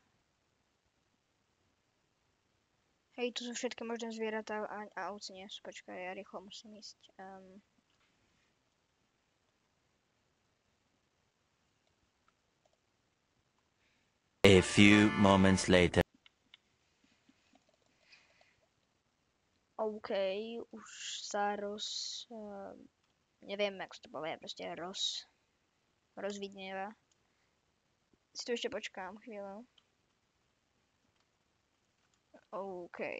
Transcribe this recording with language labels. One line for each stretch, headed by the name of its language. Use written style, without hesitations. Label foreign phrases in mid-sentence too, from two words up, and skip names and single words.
Slovak: Hej, tu sú všetky možné zvieratá a ovce nie sú. Počkaj, ja rýchlo musím ísť.
English: A few moments later.
Slovak: OK, už sa neviem, ako to povie, proste rozvidnieva. Si tu ešte počkám chvíľu. OK.